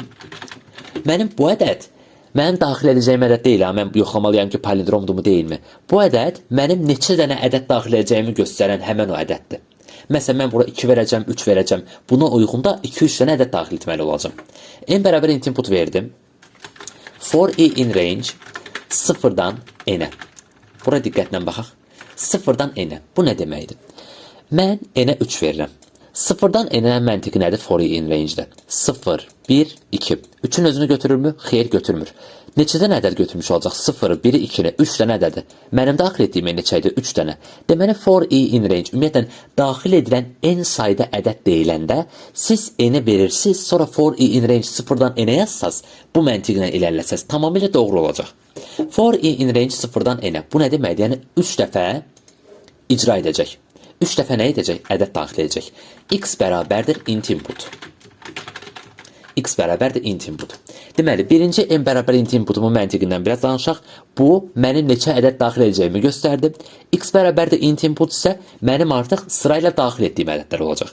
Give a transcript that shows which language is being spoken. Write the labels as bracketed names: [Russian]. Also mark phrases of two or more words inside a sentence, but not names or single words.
[Azerbaijani] Mənim bu ədəd mənim daxil edəcəyim ədəd deyil. Mən yoxlamalıyam ki, palindromdurmu deyilmi? Bu ədəd mənim neçə dənə ədəd daxil edəcəyimi göstərən həmən o ədəddir. Məsələn, mən bura 2 verəcəm, 3 verəcəm. Buna uyğun da 2-3 dənə ədəd daxil etməli olacam. n bərabər [English] int input [Azerbaijani] verdim. [English] For i in range [Azerbaijani] 0-dan n-ə. Bura diqqətlə baxaq. 0-dan n-ə. Bu nə deməkdir? Mən n-ə 3 verirəm. 0-dan n-ə məntiqi nədir? [English] For i in range-də. [Azerbaijani] 0, 1, 2. 3-ün özünü götürürmü? Xeyr, götürmür. Neçədən ədəd götürmüş olacaq? 0, 1, 2-ni, 3 dənə ədədir. Mənim daxil etdiyim neçə idi? 3 dənə. Deməli, [English] for i in range [Azerbaijani] ümumiyyətlə daxil edilən n sayda ədəd deyiləndə siz n-i verirsiniz, sonra [English] for i in range [Azerbaijani] 0-dan n-ə yazsaz, bu məntiqlə ilərləsəz tamamilə doğru olacaq. [English] For i in range [Azerbaijani] 0-dan n-ə. Bu nə deməkdir? Yəni 3 dəfə icra edəcək. 3 dəfə nə edəcək? Ədəd daxil edəcək. X bərabərdir [English] int input. [Azerbaijani] X bərabərdir [English] int input. [Azerbaijani] Deməli, birinci n bərabər [English] int inputumun [Azerbaijani] məntiqindən biraz danışaq. Bu, mənim neçə ədəd daxil edəcəyimi göstərdi. X bərabərdir [English] int input [Azerbaijani] isə mənim artıq sırayla daxil etdiyim ədədlər olacaq.